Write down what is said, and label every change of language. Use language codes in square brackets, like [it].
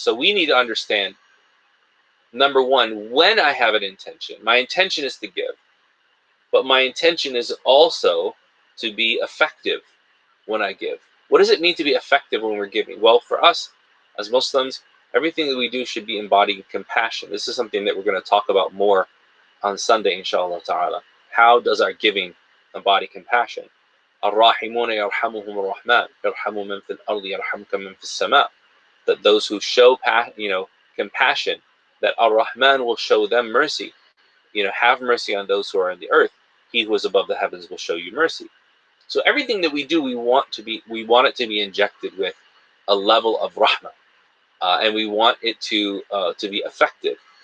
[en] So we need to understand, number one, when I have an intention, my intention is to give, but my intention is also to be effective when I give. What does it mean to be effective when we're giving? Well, for us as Muslims, everything that we do should be embodying compassion. This is something that we're going to talk about more on Sunday, inshallah ta'ala. How does our giving embody compassion? [ar] الراحمون يرحمهم الرحمن يرحم من في الأرض يرحمك من في السماء. [en] That those who show compassion, that Ar-Rahman will show them mercy. Have mercy on those who are in the earth. He who is above the heavens will show you mercy. So everything that we do, we want it to be injected with a level of rahmah, and we want it to be effective.